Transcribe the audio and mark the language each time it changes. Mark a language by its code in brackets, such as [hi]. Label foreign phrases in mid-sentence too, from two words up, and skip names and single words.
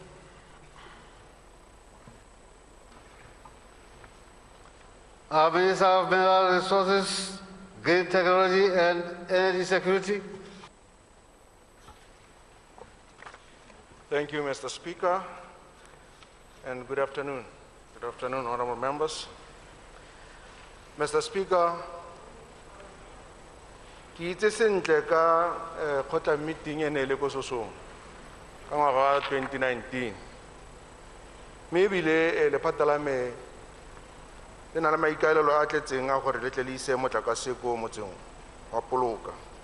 [en] Minister of Mineral Resources, Green Technology and Energy Security. Thank you, Mr. Speaker, and good afternoon. Good afternoon, honorable members. Mr. Speaker, [tn] ke itse sentle ka kgotla meeting e ne le ko Sosong ka ngwaga wa 2019 mme ebile lephata la me le na le maikaelelo a tletseng a gore le tle le ise motlakase ko motseng wa Poloka.